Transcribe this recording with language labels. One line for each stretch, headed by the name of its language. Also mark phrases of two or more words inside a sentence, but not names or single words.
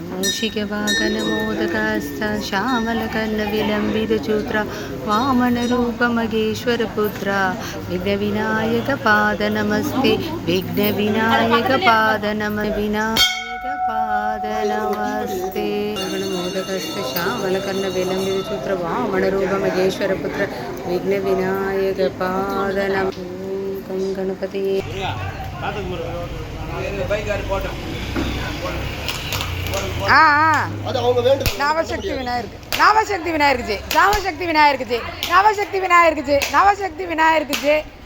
Sanskrit: மூஷிகவாகனமோதகாஸ்த श्यामलकर्णविलम्बितचूत्रा वामनरूपमगेश्वरपुत्रा विघ्नविनायकपाद नमस्ते विघ्नविनायकपाद नमस्ते मोदकस्थ श्यामलकर्णविलम्बितचूत्र वामनरूपमगेश्वरपुत्र विघ्नविनायकपाद नमः गणपतिये.
Tamil: நவசக்தி விநாயகருக்கு, நவசக்தி விநாயகருக்கு ஜெய், நவசக்தி விநாயகருக்கு ஜெய், நவசக்தி விநாயகருக்கு ஜெய், நவசக்தி விநாயகருக்கு ஜெய்.